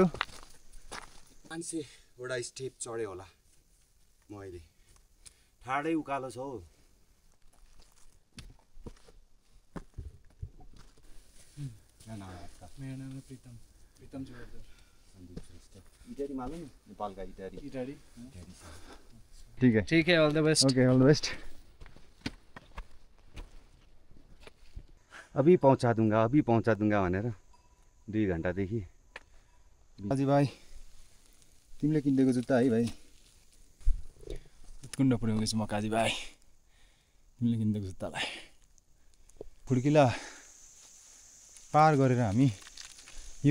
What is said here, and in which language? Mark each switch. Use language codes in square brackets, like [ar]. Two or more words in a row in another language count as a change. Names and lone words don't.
[ne] मान्छे एउटा स्टेप चढ्यो होला म अहिले ठाडै उकालो छ हौ मेरो नाम प्रितम [hi] इटारी मालूम नेपाल का इटारी ठीक है [en] all the best OK all the best [hi] अभी पहुंचा दूंगा [ne] भनेर 2 घन्टादेखि काजी भाइ तिमीले किनेको जुत्ता है भाइ कुण्ड पुर्याउँदैछु म काजी भाइ तिमीले किनेको जुत्तालाई खुड्किला पार गरेर हामी यो